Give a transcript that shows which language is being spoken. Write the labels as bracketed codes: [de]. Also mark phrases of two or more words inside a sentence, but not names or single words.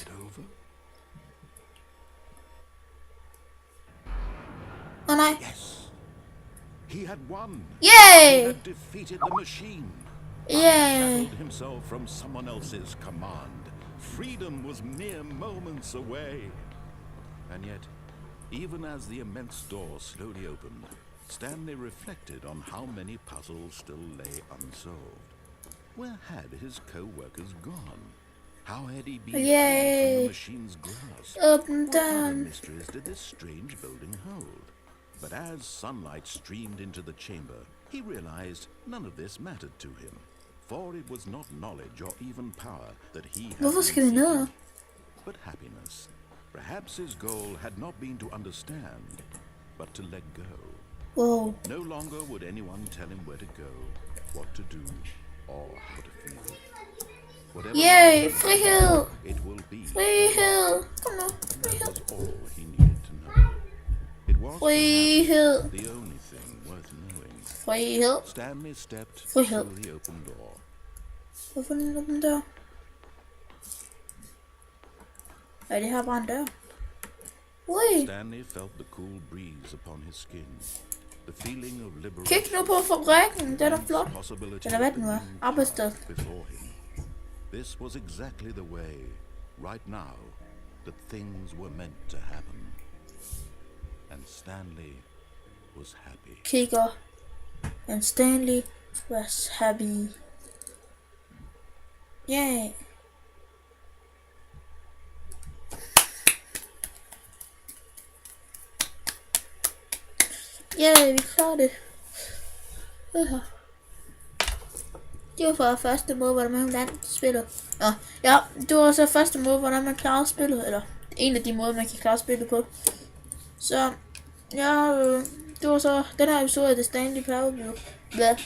[en] It over? [da] Oh nej. [en] Yes. He had won. Yay! He had defeated the machine. Yay! Unshackled himself from someone else's command. Freedom was mere moments away. And yet, even as the immense door slowly opened, Stanley reflected on how many puzzles still lay unsolved. Where had his co-workers gone? How had he been freed Yay. from the machine's grasp? Open What other done. mysteries did this strange building hold? But as sunlight streamed into the chamber, he realized none of this mattered to him. For it was not knowledge or even power that he had [da] Hvorfor [en] been [da] skal vi ned? [en] seeking, but happiness. Perhaps his goal had not been to understand, but to let go. Wow. No longer would anyone tell him where to go, what to do, or how to feel. Whatever [da] Yay, frihed. [en] it will be, [da] Frihed. Kom nu. [en] that [da] Frihed. [en] was all he needed to know. It was [da] Frihed. [en] perhaps the only thing worth knowing. [da] Frihed. [en] Stanley stepped [da] Frihed. [en] through the open door. [da] Hvorfor er den åben dør? Er det her bare en dør? Ui. [en] Stanley felt the cool breeze upon his skin. The feeling of liberation. [da] Kig nu på fabrikken. Den er flot. [en] Possibility [da] Eller hvad det nu er. Arbejdssted. [en] before him. This was exactly the way, right now, that things were meant to happen. And Stanley was happy. Kigger. And Stanley was happy. Yay. Yay, [da] vi klarer det. Det var for første måde, hvordan man vandt spillet. Ja, det var så første måde, hvordan man klarer spillet. Eller en af de måder, man kan klare spillet på. Så, ja, det var så den her episode af The Stanley Parable. Hvad?